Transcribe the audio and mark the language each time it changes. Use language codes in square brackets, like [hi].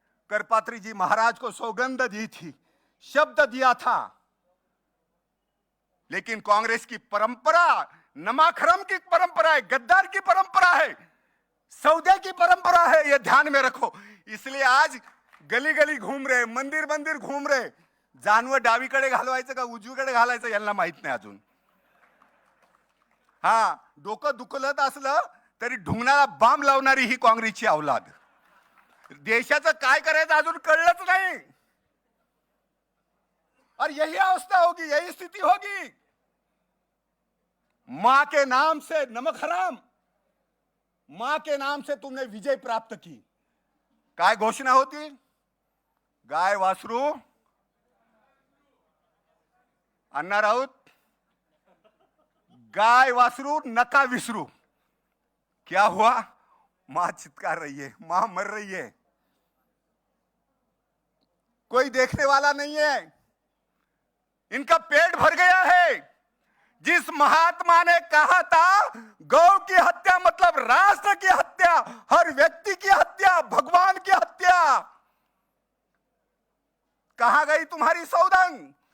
[hi] करपात्री जी महाराज को सौगंध दी थी, शब्द दिया था। लेकिन कांग्रेस की परंपरा नमाखरम की परंपरा है, गद्दार की परंपरा है, सौदे की परंपरा है। यह ध्यान में रखो। इसलिए आज गली गली घूम रहे, मंदिर मंदिर घूम रहे। [mr] जानवं डावीकडे घालवायचं का उजवीकडे घालायचं यांना माहित नाही अजून। हा, डोकं दुखलत असलं तरी ढुंगणाला बांब लावणारी ही काँग्रेसची औलाद। देशाचं काय करायचं अजून कळलंच नाही। [hi] और यही अवस्था होगी, यही स्थिति होगी। मां के नाम से नमक हराम, मां के नाम से तुमने विजय प्राप्त की। [mr] काय घोषणा होती, गाय वासरू अन्ना राऊत, गाय वासरू नका विसरू। [hi] क्या हुआ, मां चित्कार रही है, मां मर रही है, कोई देखने वाला नहीं है, इनका पेट भर गया है। जिस महात्मा ने कहा था गौ की हत्या मतलब राष्ट्र की हत्या, हर व्यक्ति की हत्या, भगवान की हत्या, कहां गई तुम्हारी सौगंध?